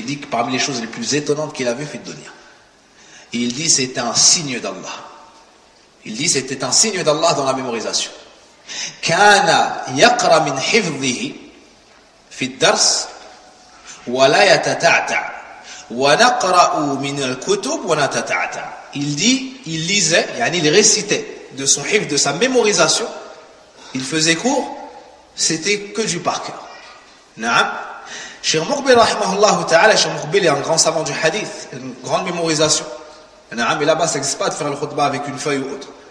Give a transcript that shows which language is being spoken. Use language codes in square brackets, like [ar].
[fr] Il dit que parmi les choses les plus étonnantes qu'il a vues, fait de dunya. Et il dit c'était un signe d'Allah. Il dit c'était un signe d'Allah dans la mémorisation. [ar] كان يقرأ من حفظه في الدرس ولا يتتعتع ونقرأ من الكتب ونتتعتع. [fr] Il dit, il lisait, يعني il récitait de son hifz, de sa mémorisation. Il faisait cours, c'était que du par cœur. [ar] نعم. [fr] Cheikh Mukbil رحمه الله تعالى, Cheikh Mukbil est un grand savant du hadith, une grande mémorisation. [ar] نعم. [fr] Et là-bas, ça n'existe pas de faire le khutbah avec une feuille ou autre.